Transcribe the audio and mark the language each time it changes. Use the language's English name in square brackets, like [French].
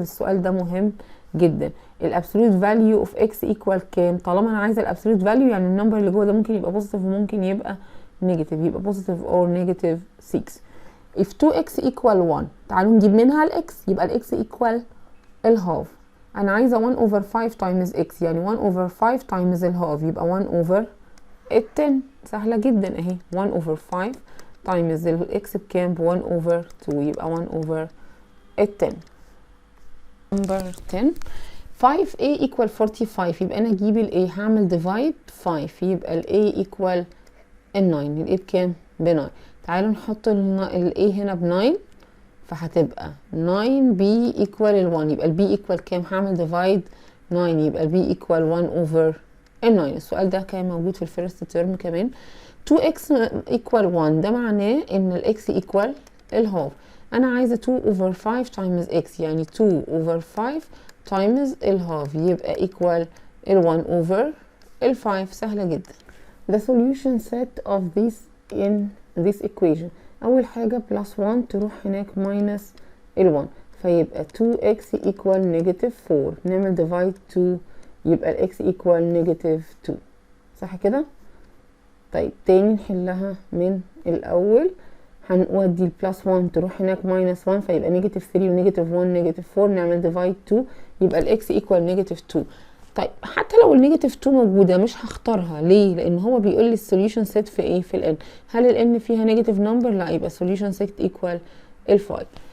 [Arabic] السؤال ده مهم جدا. الابسولوت فاليو اوف اكس ايكوال كام؟ طالما انا عايزه الابسولوت فاليو يعني النمبر اللي جوه ده ممكن يبقى بوزيتيف وممكن يبقى نيجاتيف، يبقى بوزيتيف اور نيجاتيف 6. [English] if 2x equal 1 [Arabic] تعالوا نجيب منها الاكس يبقى الاكس equal الهاف. انا عايزه 1 over 5 times x يعني 1 over 5 times الهاف يبقى 1 over 10. سهله جدا اهي. 1 over 5 times الاكس بكام؟ ب 1 over 2 يبقى 1 over 10. [English] number 10 [Arabic] 5a equal 45 يبقى انا اجيب ال a هعمل divide 5 يبقى ال a equal ال 9. ال a بكام؟ ب 9. تعالوا نحط ال a هنا ب 9 فهتبقى 9b equal ال 1 يبقى ال b equal كام؟ هعمل divide 9 يبقى ال b equal 1 over ال 9. السؤال ده كان موجود في الفيرست تيرم كمان. 2x equal 1 ده معناه ان ال x equal الهاف. انا عايزه 2 over 5 times x يعني 2 over 5 times الهاف يبقى equal ال 1 over ال 5. سهله جدا. [English] the solution set of this in this equation. [Arabic] اول حاجه plus 1 تروح هناك minus ال 1 فيبقى 2x equal negative 4. نعمل divide 2 يبقى ال x equal negative 2. صح كده؟ طيب تاني نحلها من الاول. هنودي البلس 1 تروح هناك ماينس 1 فيبقى نيجاتيف 3 ونيجاتيف 1 نيجاتيف 4. نعمل ديفايد 2 يبقى الاكس ايكوال نيجاتيف 2. طيب حتى لو النيجاتيف 2 موجوده مش هختارها. ليه؟ لان هو بيقول لي السوليوشن سيت في ايه؟ في الان. هل الان فيها نيجاتيف نمبر؟ لا، يبقى السوليوشن سيت ايكوال ال 5.